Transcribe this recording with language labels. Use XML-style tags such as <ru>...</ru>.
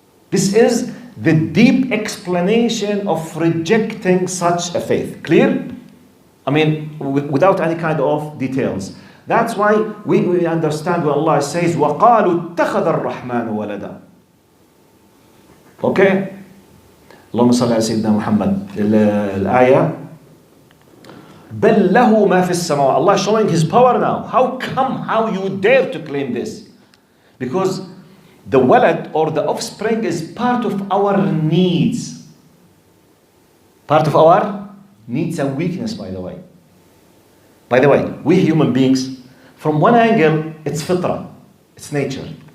<en>This is the deep explanation of rejecting such a faith. Clear? I mean, without any kind of details. That's why we understand when Allah says,</en> <ar>وَقَالُوا اتَّخَذَ الرَّحْمَنُ وَلَدًا.</ar> <en>Okay?</en> <ar>اللهم صل على سيدنا محمد. الآية بل له ما في السماوات.</ar> <en>Allah is showing His power now. How you dare to claim this? Because the walad or the offspring is part of our needs. Part of our needs and weakness, by the way. By the way, we human beings, from one angle, it's fitra, it's nature.</en>